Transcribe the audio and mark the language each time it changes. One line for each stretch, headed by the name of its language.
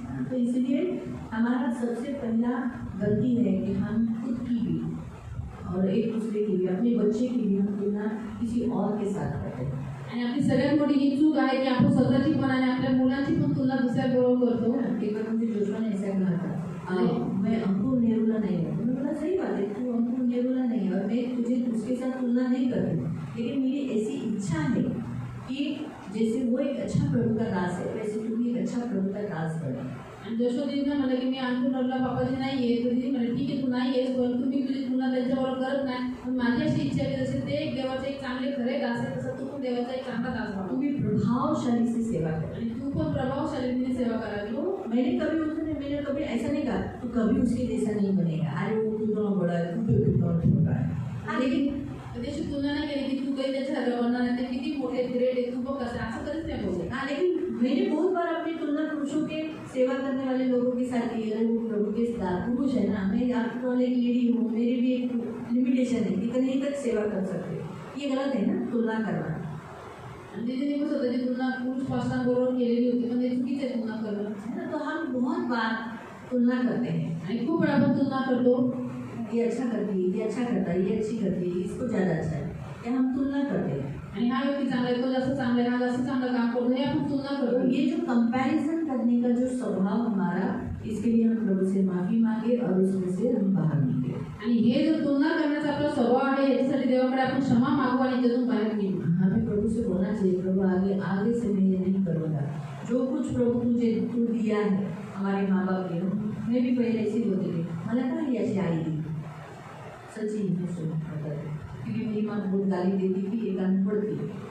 Hindi: तो इसलिए हमारा सबसे पहला गलती है कि हम खुद की भी और एक दूसरे की भी, अपने बच्चे की भी हम तुलना किसी और के साथ करते हैं।
Marathi: आणि आपली सगळ्यात मोठी ही चूक आहे की आपण स्वतःची पण आणि आपल्या मुलांची पण तुलना दुसऱ्याबरोबर करतो.
Hindi: एक बार मुझे जोशुआ ने ऐसा कहा था, मैं अंकुर नेरुला नहीं हूँ, मैंने बोला सही बात है, तू अंकुर नेरुला नहीं है और मैं तुझे उसके साथ तुलना नहीं करती, लेकिन मेरी ऐसी इच्छा है कि जैसे वो एक अच्छा प्रभु का दास है वैसे तू भी एक अच्छा प्रभु का दास बने।
Marathi: आणि यशोदीनं म्हणलं की मी अंकुरला बाबाजी नाही आहे. तर तिने म्हणलं ठीक आहे तू नाही आहेस, परंतु मी तुझी तुलना त्यांच्याबरोबर करत नाही. पण माझी अशी इच्छा आहे जसे ते एक देवाचे एक चांगले खरे दास आहे तसं तू पण देवाचा एक चांगला दास
Hindi: तू
Marathi: व्हावा
Hindi: भी प्रभावशाली से सेवा कर।
Marathi: आणि तू पण प्रभावशालीने सेवा करावी.
Hindi: मैंने कभी ऐसा नहीं कहा तू कभी उसके जैसा नहीं बनेगा, अरे वो कितना बड़ा है तू कितना छोटा है। हाँ, लेकिन
Marathi: त्याची तुलना नाही केली की तू काही त्याच्या बनणार नाही, ते किती मोठे ग्रेट आहे, तू बघ कसं आहे, असं कधीच नाही बोलले.
Hindi: हाँ, लेकिन मैंने बहुत बार अपनी तुलना पुरुषों के सेवा करने वाले लोगों के साथ की। अगर वो प्रभु के साथ पुरुष है ना, मैं आफ्टर ऑल एक लेडी हूँ, मेरी भी एक लिमिटेशन है कितनी तक सेवा कर सकते हैं, ये गलत है ना तुलना करना।
Marathi: आणि तिने पण स्वतःची तुलना पुरुष पास्टांबरोबर केलेली होती, पण ते चुकीचं आहे तुलना करणं.
Hindi: है ना, तो हम बहुत बार तुलना करते हैं,
Marathi: आणि खूप वेळा आपण तुलना करतो.
Hindi: ये अच्छा करती है, ये अच्छा करता है, ये अच्छी करती है, इसको ज़्यादा अच्छा है, या हम तुलना करते हैं।
Marathi: आणि हा व्यक्ती चांगला आहे, तो जास्त चांगला आहे, हा जास्त चांगलं काम करतो, हे आपण तुलना
Hindi: तो
Marathi: करतो.
Hindi: ये जो कंपैरिजन करने का जो स्वभाव हमारा, इसके लिए हम प्रभु से माफ़ी मांगे और उसमें से हम बाहर निकले।
Marathi: आणि हे जो तुलना करण्याचा आपला स्वभाव आहे याच्यासाठी देवाकडे आपण क्षमा मागू आणि त्यातून बाहेर निघू.
Hindi: हमें प्रभु से बोलना चाहिए, प्रभु आगे से मैं ये नहीं करूँगा, जो कुछ प्रभु तू दिया है हमारे माँ बाप के, मैं भी पहले ऐसे होती थी,
Marathi: मला का ही अशी आई दी,
Hindi: सच्ची क्योंकि मेरी माँ बहुत गाली देती थी, एक अनपढ़ थी।